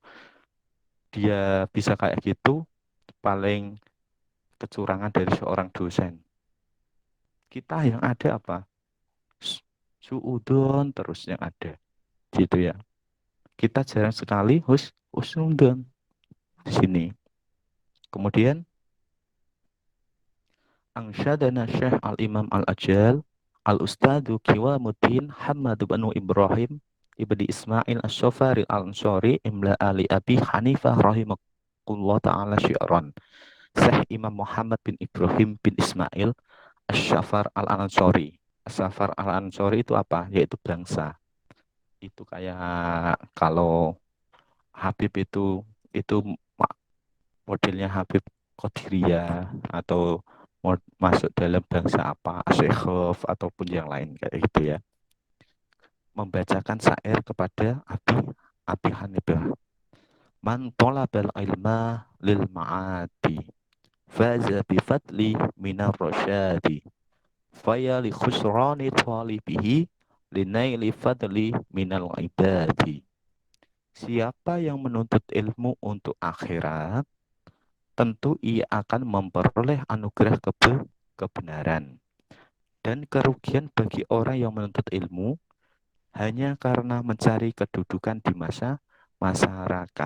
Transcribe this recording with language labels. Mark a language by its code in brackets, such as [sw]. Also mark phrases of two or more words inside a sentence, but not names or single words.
[id] Dia bisa kayak gitu, paling kecurangan dari seorang dosen. Kita yang ada apa? Suudon terus yang ada. Gitu ya. Kita jarang sekali husnudon di sini. [ar] Kemudian أنشدنا الشيخ الإمام الأجل الأستاذ قوام الدين حماد بن إبراهيم ابن إسماعيل الصفاري الأنصاري إملاء على أبي حنيفة رحمكم الله تعالى شعرا. [id] Syekh Imam Muhammad bin Ibrahim bin Ismail As-Syafar Al-Ansari. As-Syafar Al-Ansari itu apa? Yaitu bangsa. Itu kayak kalau Habib itu modelnya Habib Qadiriyah atau masuk dalam bangsa apa, Syekhov ataupun yang lain kayak gitu ya. Membacakan syair kepada Abi Hanifah. [ar] من طلب العلم للمعاد فاز بفضل من الرشاد فيا لخسران طالبه لنيل فضل من العباد. [id] Siapa yang menuntut ilmu untuk akhirat, tentu ia akan memperoleh anugerah kebenaran. Dan kerugian bagi orang yang menuntut ilmu hanya karena mencari kedudukan di masyarakat.